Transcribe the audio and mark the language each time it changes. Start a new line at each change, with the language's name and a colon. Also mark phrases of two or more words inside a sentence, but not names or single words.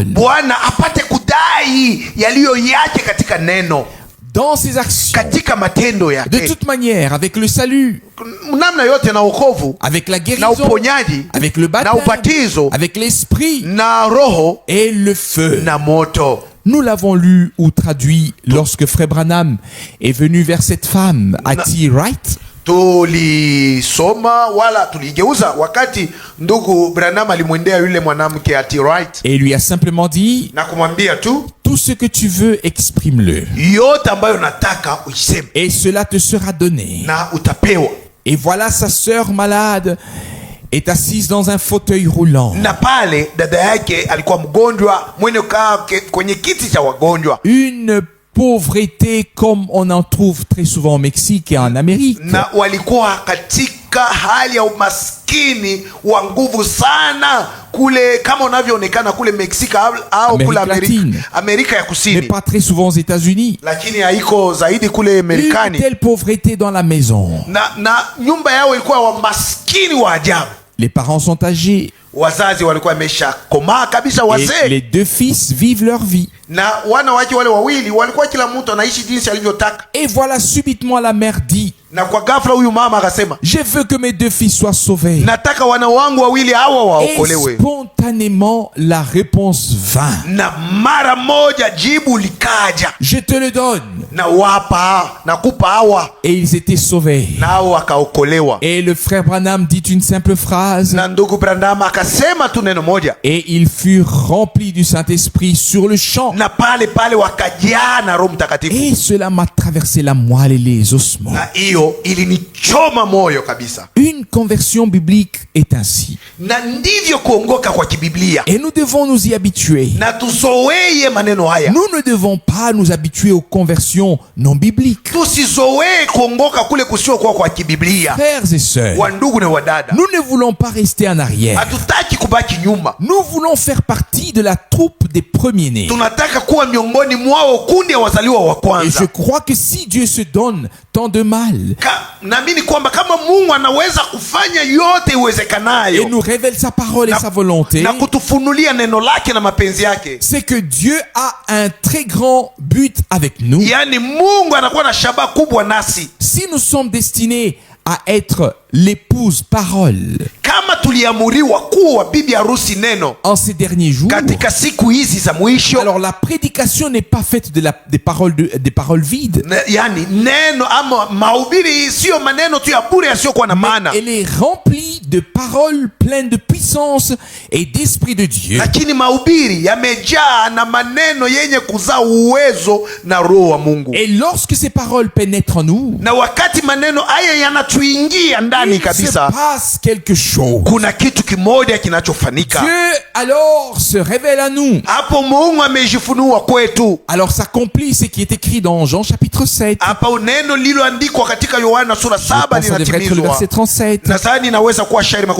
Swahili: Bwana apate kudai yaliyo yake katika neno,
French: dans ses actions,
Swahili: katika matendo
French: de
Swahili: yake,
French: toute manière, avec le salut,
Swahili: namna yote, na wokovu
French: avec la
Swahili: na
French: guérison,
Swahili: uponyaji
French: avec le
Swahili: na
French: baptême,
Swahili: ubatizo
French: avec l'esprit
Swahili: na roho
French: et le feu.
Swahili: na moto.
French: Nous l'avons lu ou traduit lorsque Frère Branham est venu vers cette femme à T. Wright.
Swahili: tulisoma wala tuligeuza wakati ndugu Branham alimwendea yule mwanamke ati right,
French: et lui a simplement dit,
Swahili: na kumwambia tu
French: tout ce que tu veux, exprime-le.
Swahili: yote ambayo nataka uiseme
French: Et cela te sera donné.
Swahili: na utapewa.
French: Et voilà sa sœur malade est assise dans un fauteuil roulant.
Swahili: Na pale dada yake alikuwa mgonjwa mwenye kaa kwenye kiti cha wagonjwa,
French: Une pauvreté comme on en trouve très souvent au Mexique et en Amérique.
Swahili: na walikuwa katika hali ya umaskini wa nguvu sana kule, kama unavyoonekana kule Meksika au kule Amerika ya
French: Mais
Swahili: Kusini,
French: pas très souvent aux États-Unis.
Swahili: lakini haiko zaidi kule
French: Une
Swahili: Marekani.
French: telle pauvreté dans la maison.
Swahili: Na nyumba yao ilikuwa wamaskini wa ajabu.
French: Les parents sont âgés
Swahili: Wazazi walikuwa wameshakomaa kabisa,
French: et
Swahili: wazee,
French: les deux fils vivent leur vie.
Swahili: na wana wake wale wawili walikuwa kila mtu anaishi jinsi alivyotaka.
French: Et voilà subitement la mère dit,
Swahili: Na kwa ghafla huyu mama akasema,
French: je veux que mes deux fils soient sauvés.
Swahili: nataka wana wangu wawili hawa
French: Et
Swahili: waokolewe.
French: spontanément la réponse vint.
Swahili: Na mara moja jibu likaja,
French: Je te le donne.
Swahili: na wapa nakupa hawa,
French: Et ils étaient sauvés.
Swahili: nao wakaokolewa.
French: Et le frère Branham dit une simple phrase.
Swahili: Na ndugu Branham akasema tu neno moja,
French: Et ils furent remplis du Saint-Esprit sur le champ.
Swahili: na pale pale wakajaa na Roho Mtakatifu.
French: Et cela m'a traversé la moelle et les ossements.
Swahili: Na hiyo ilinichoma moyo kabisa.
French: Une conversion biblique est ainsi.
Swahili: Na ndivyo kuongoka kwa kibiblia,
French: Et nous devons nous y habituer.
Swahili: na tuzoee maneno haya.
French: Nous ne devons pas nous habituer aux conversions non bibliques.
Swahili: Tusizoee kuongoka kule kusiokuwa kwa kibiblia.
French: Frères et sœurs,
Swahili: Wandugu na wadada,
French: nous ne voulons pas rester en arrière.
Swahili: hatutaki kubaki nyuma.
French: Nous voulons faire partie de la troupe des premiers-nés.
Swahili: Tunataka kuwa miongoni mwao, kundi ya wazaliwa wa
French: Et je
Swahili: kwanza.
French: crois que si Dieu se donne tant de mal
Swahili: Naamini kwamba kama Mungu anaweza kufanya yote
French: et
Swahili: iwezekanayo
French: nous révèle sa parole et sa volonté,
Swahili: na kutufunulia neno lake na mapenzi yake,
French: c'est que Dieu a un très grand but avec nous.
Swahili: yaani Mungu anakuwa na shabaha kubwa nasi.
French: Si nous sommes destinés à être l'épouse parole
Swahili: Kama tuliamuriwa kuwa bibi harusi neno
French: en ces derniers jours,
Swahili: katika siku hizi za mwisho,
French: alors la prédication n'est pas faite des paroles vides.
Swahili: yaani neno ama mahubiri siyo maneno tu ya bure yasiyokuwa na maana,
French: Elle est remplie de paroles pleines de puissance et d'esprit de Dieu.
Swahili: lakini mahubiri yamejaa na maneno yenye kuzaa uwezo na roho wa Mungu.
French: Et lorsque ces paroles pénètrent en nous,
Swahili: Na wakati maneno haya yanatuingia ndani
French: il se
Swahili: kabisa,
French: passe quelque chose.
Swahili: kuna kitu kimoja kinachofanyika
French: Dieu alors se révèle à nous.
Swahili: hapo. Mungu amejifunua kwetu
French: Alors s'accomplit ce qui est écrit dans Jean chapitre 7.
Swahili: hapa. Neno lililoandikwa katika Yohana sura
French: Je
Swahili: 7
French: pense que ça devrait être le
Swahili: linatimizwa.
French: verset 37.
Swahili: Nadhani inaweza kuwa shairi
French: Des